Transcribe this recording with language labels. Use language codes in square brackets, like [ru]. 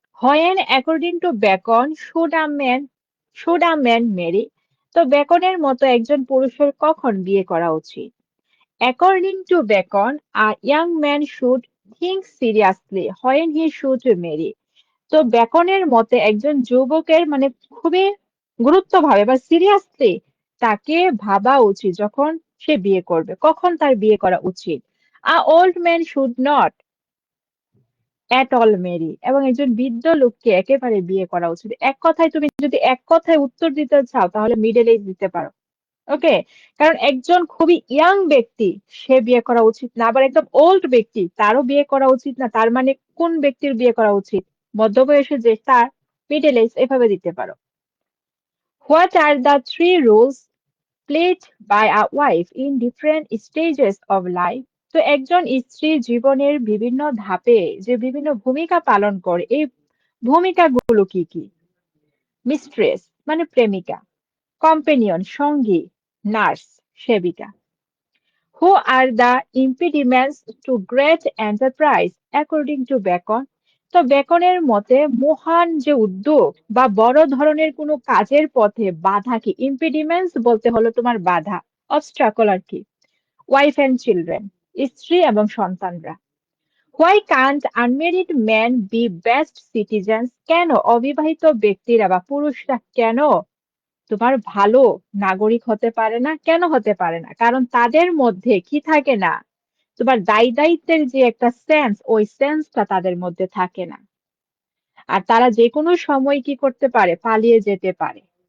[en] When according to Bacon should a man marry? [bn] তো বেকনের মতো একজন পুরুষের কখন বিয়ে করা উচিত? [en] According to Bacon, a young man should think seriously when he should marry. [bn] তো বেকনের মতে একজন যুবকের মানে খুবই গুরুত্বভাবে বা সিরিয়াসলি তাকে ভাবা উচিত যখন সে বিয়ে করবে, কখন তার বিয়ে করা উচিত। [en] A old man should not at all marry, [bn] এবং একজন বৃদ্ধ লোককে একেবারে বিয়ে করা উচিত। এক কথায় তুমি যদি এক কথায় উত্তর দিতে চাও তাহলে মিডল এজ দিতে পারো। ওকে, কারণ একজন খুবই ইয়াং ব্যক্তি সে বিয়ে করা উচিত না, আবার একদম ওল্ড ব্যক্তি তারও বিয়ে করা উচিত না, তার মানে কোন ব্যক্তির বিয়ে করা উচিত? মধ্যবয়সে যে তার, মিডল এজ, এভাবে দিতে পারো। [en] What are the three rules played by a wife in different stages of life? [bn] তো একজন স্ত্রী জীবনের বিভিন্ন ধাপে যে বিভিন্ন ভূমিকা পালন করে, এই ভূমিকাগুলো কি কি? মিস্ট্রেস মানে প্রেমিকা, কম্পেনিয়ন সঙ্গী, nurse সেবিকা। [en] Who are the impediments to great enterprise according to Bacon? [bn] তো বেকনের মতে মহান যে উদ্যোগ বা বড় ধরনের কোনো কাজের পথে বাধা কি? ইম্পিডিমেন্টস বলতে হলো তোমার বাধা, অবস্ট্রাকল আর কি। ওয়াইফ এন্ড চিলড্রেন, স্ত্রী এবং সন্তানরা। [en] Why can't unmarried men be best citizens? [bn] কেন অবিবাহিত ব্যক্তিরা বা পুরুষরা কেন তোমার ভালো নাগরিক হতে পারে না? কেন হতে পারে না? কারণ তাদের মধ্যে কি থাকে না? তোমার দায়িত্বের যে একটা সেন্স, ওই সেন্সটা তাদের মধ্যে থাকে না। আর তারা যেকোনো সময় কি করতে পারে? পালিয়ে যেতে পারে।